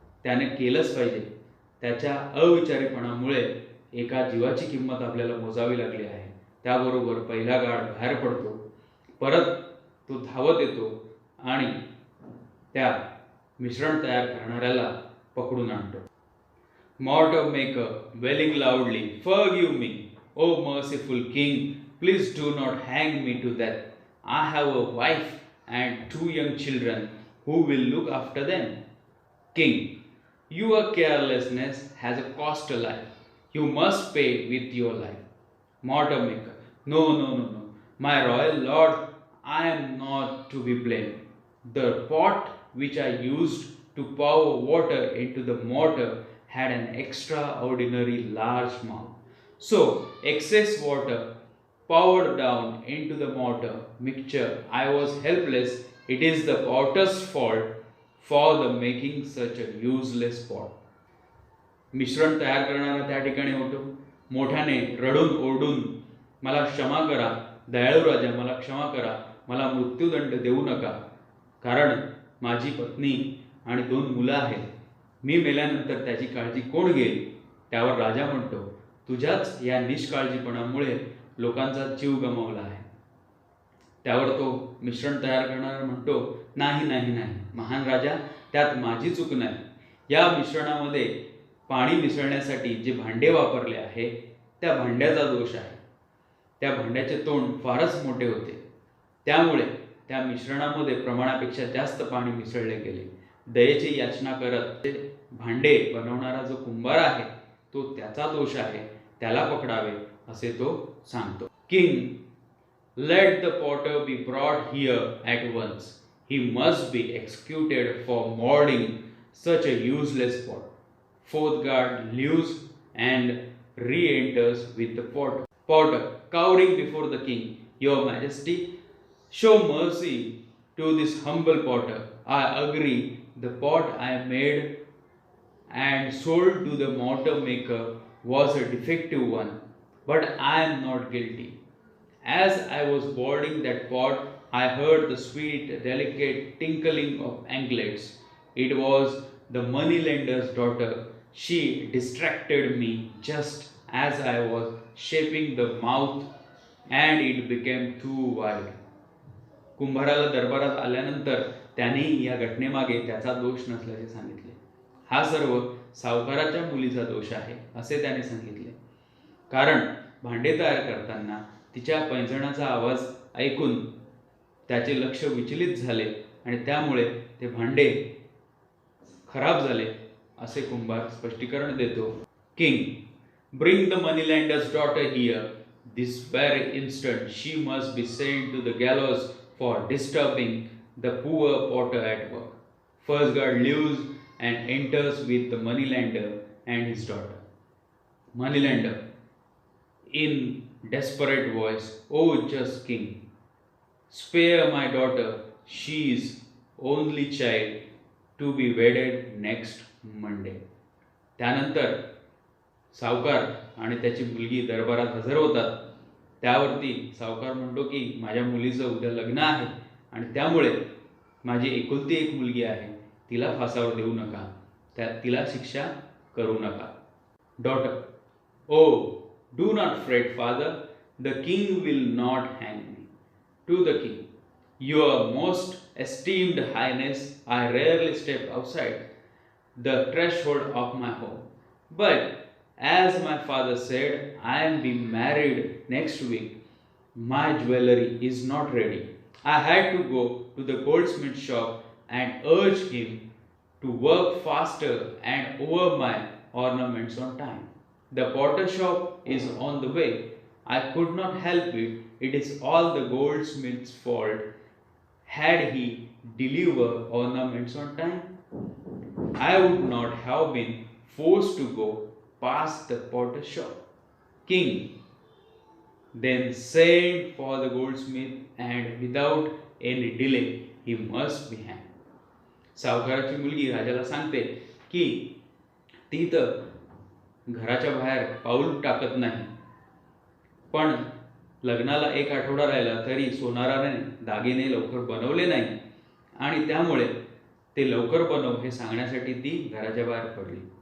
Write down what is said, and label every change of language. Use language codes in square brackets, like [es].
[mr] त्याने केलंच पाहिजे. त्याच्या अविचारीपणामुळे एका जीवाची किंमत आपल्याला मोजावी लागली आहे. त्याबरोबर पहिला गार्ड बाहेर पडतो. परत तो धावत येतो आणि त्या मिश्रण तयार करणाऱ्याला पकडून आणतो. [en] Mortar maker, wailing loudly, "Forgive me, O merciful king, please do not hang me to death. I have a wife and 2 young children. Who will look after them?" King, your carelessness has a cost a life. You must pay with your life. Mortar maker, no, no, no, no. My royal lord, I am not to be blamed. The pot which I used to pour water into the mortar had an extraordinary large mouth. So, excess water poured down into the mortar mixture. I was helpless. It is the potter's fault for the making such a useless pot. [mr] मिश्रण तयार करणारा त्या ठिकाणी होतो. मोठ्याने रडून ओरडून, मला क्षमा करा दयाळू राजा, मला क्षमा करा, मला मृत्यूदंड देऊ नका, कारण माझी पत्नी आणि 2 मुलं आहेत. मी मेल्यानंतर त्याची काळजी कोण घेईल? त्यावर राजा म्हणतो, तुझ्याच या निष्काळजीपणामुळे लोकांचा जीव गमावला आहे. त्यावर तो मिश्रण तयार करणारा म्हणतो, नाही नाही नाही महान राजा, त्यात माझी चूक नाही. या मिश्रणामध्ये पाणी मिसळण्यासाठी जे भांडे वापरले आहे त्या भांड्याचा दोष आहे. त्या भांड्याचे तोंड फारच मोठे होते, त्यामुळे त्या मिश्रणामध्ये प्रमाणापेक्षा जास्त पाणी मिसळले गेले. दयेची याचना करत ते भांडे बनवणारा जो कुंभार आहे तो त्याचा दोष आहे, त्याला पकडावे असे तो सांगतो. [en] King, let the potter be brought here at once. He must be executed for molding such a useless pot. Fourth guard leaves and re-enters with the pot. Potter, cowering before the king, Your Majesty, show mercy to this humble potter. I agree the pot I made and sold to the mortar maker was a defective one, but I am not guilty. As I was boarding that pot, I heard the sweet, delicate tinkling of anklets. It was the moneylender's daughter. She distracted me just as I was shaping the mouth, and it became too wide. [mr] कुंभाराला दरबारात आल्यानंतर त्याने या घटनेमागे त्याचा दोष नसल्याचे सांगितले. हा सर्व सावकाराच्या मुलीचा दोष आहे असे त्याने सांगितले. कारण भांडे तयार करताना तिच्या पैंजणाचा आवाज ऐकून त्याचे लक्ष विचलित झाले आणि त्यामुळे ते भांडे खराब झाले असे कुंभार स्पष्टीकरण देतो. [en] King, bring the moneylender's daughter here this very instant. She must be sent to the gallows for disturbing the poor potter at work. First guard leaves and enters with the moneylender and his daughter. Moneylender, in desperate voice, "O just king, spare my daughter. She is only child to be wedded next Monday." [mr] त्यानंतर सावकार आणि त्याची मुलगी दरबारात हजर होतात. त्यावरती सावकार म्हणतो की माझ्या मुलीचं उद्या लग्न आहे आणि त्यामुळे माझी एकुलती एक मुलगी आहे, तिला फासावर देऊ नका, तिला शिक्षा करू नका. [en] Daughter, oh Do not fret, father, the king will not hang me. To the king, your most esteemed highness, I rarely step outside the threshold of my home. But as my father said, I am being married next week. My jewelry is not ready. I had to go to the goldsmith shop and urge him to work faster and over my ornaments on time. The potter shop is on the way. I could not help it. It is all the goldsmith's fault. Had he delivered ornaments on time, I would not have been forced to go past the potter shop. King then sent for the goldsmith, and without any delay he must be hanged. [mr] सावकाराची मुलगी राजाला सांगते की ती तर घराच्या बाहेर पाऊल टाकत नाही, पण लग्नाला एक आठवडा राहिला तरी सोनाराने दागिने लवकर बनवले नाही आणि त्यामुळे ते लवकर बनव हे सांगण्यासाठी ती घराच्या बाहेर पडली.